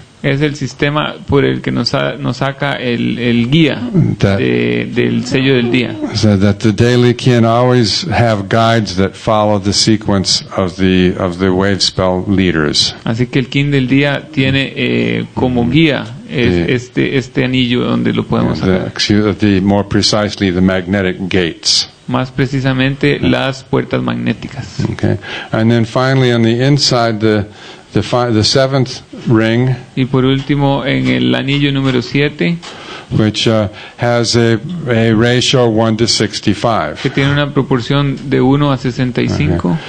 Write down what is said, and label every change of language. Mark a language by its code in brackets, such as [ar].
[es] Es el sistema por el que nos saca el guía del sello del día. [en] So that the daily kin always have guides that follow the sequence of the wave spell leaders. [es] Así que el kin del día tiene como guía este anillo donde lo podemos sacar. [en] More precisely, the magnetic gates. [es] Más precisamente las puertas magnéticas. [en] Okay, and then finally on the inside, the seventh ring, [es] y por último en el anillo número 7, [en] which has a ratio 1 to 65. [es] que tiene una proporción de 1 a 65.